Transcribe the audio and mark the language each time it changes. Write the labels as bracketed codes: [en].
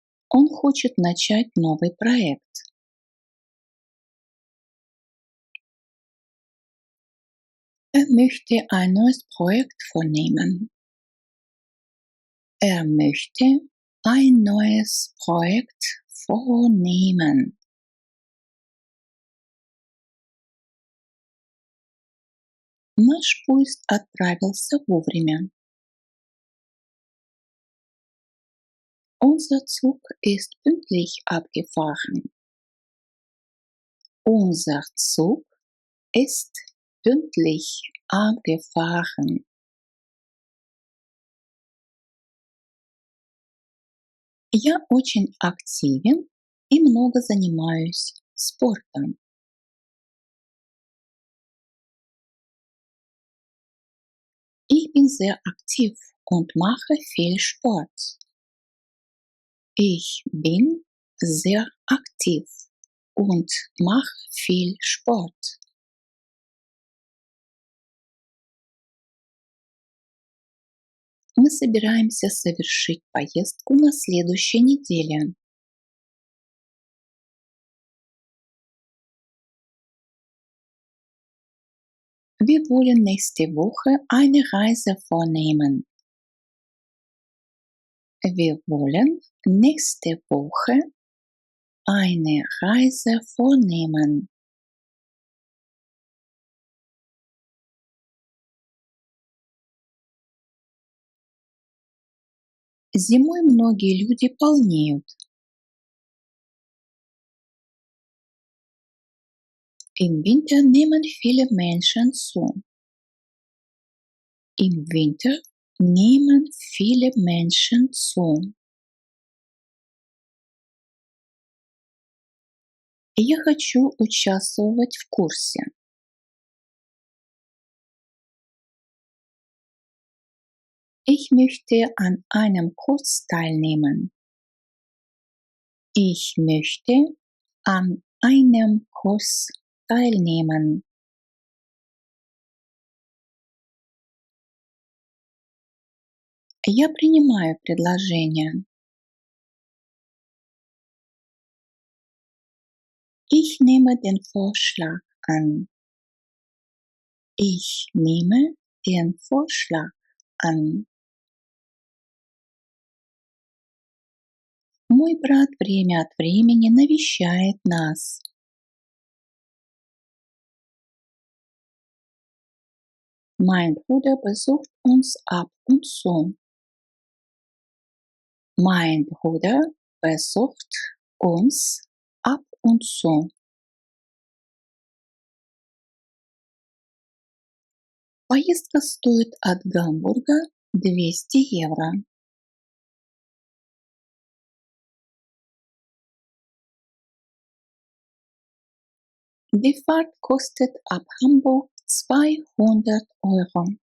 [ru] Он хочет начать новый проект. [de] Er möchte ein neues Projekt vornehmen. Er möchte ein neues Projekt vornehmen. [ru] Наш поезд отправился вовремя. [de] Unser Zug ist pünktlich abgefahren. Unser Zug ist pünktlich abgefahren. [ru] Я очень активен и много занимаюсь спортом. [de] Ich bin sehr aktiv und mache viel Sport. Ich bin sehr aktiv und mache viel Sport. [ru] Мы собираемся совершить поездку на следующей неделе. [de] Wir wollen nächste Woche eine Reise vornehmen. Wir wollen nächste Woche eine Reise vornehmen. [ru] Зимой многие люди полнеют. [de] Im Winter nehmen viele Menschen zu. Im Winter nehmen viele Menschen zu. [ru] Я хочу участвовать в курсе. [de] Ich möchte an einem Kurs teilnehmen. Ich möchte an einem Kurs teilnehmen. [ru] Я принимаю предложение. [de] Ich nehme den Vorschlag an. Ich nehme den Vorschlag an. [ru] Мой брат время от времени навещает нас. [de] Mein Bruder besucht uns ab und zu. Mein Bruder besucht uns ab und zu. [ru] Поездка стоит от Гамбурга 200 евро. [de] Die Fahrt kostet ab Hamburg 200 Euro.